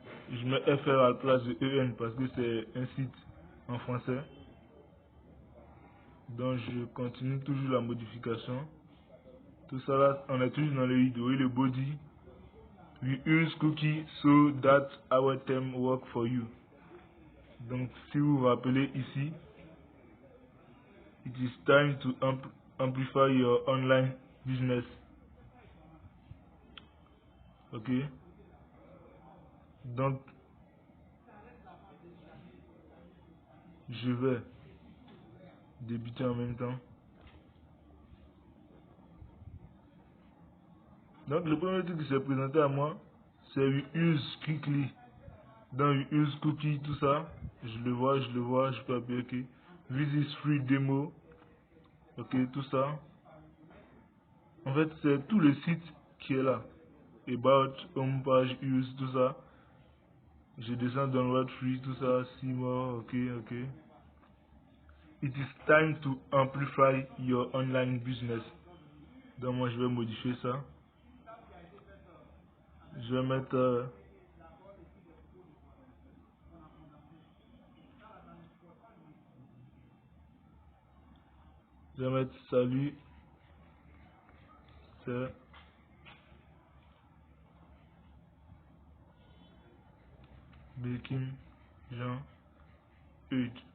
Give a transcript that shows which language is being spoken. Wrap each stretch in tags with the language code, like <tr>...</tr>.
<fr>Je mets FR à la place de EN parce que c'est un site en français. Donc, je continue toujours la modification. Tout ça là, on est toujours dans le vidéo et le body.</fr> <en>We use cookie so that our theme work for you.</en> <fr>Donc, si vous vous rappelez ici,</fr> <en>it is time to amplify your online business.</en> <fr>Ok. Donc, je vais débuter en même temps. Donc, le premier truc qui s'est présenté à moi, c'est</fr> <en>We use quickly.</en> <fr>Dans</fr> <en>We use cookie,</en> <fr>tout ça. Je le vois, je peux appuyer OK.</fr> <en>Visit free demo.</en> <fr>Ok, tout ça. En fait, c'est tout le site qui est là. About, home page, use, tout ça. Je descends</fr> <en>download free,</en> <fr>tout ça. 6 mois, ok, ok.</fr> <en>It is time to amplify your online business.</en> <fr>Donc moi je vais modifier ça. Je vais mettre salut, c'est Bekim Jean Eudes.</fr>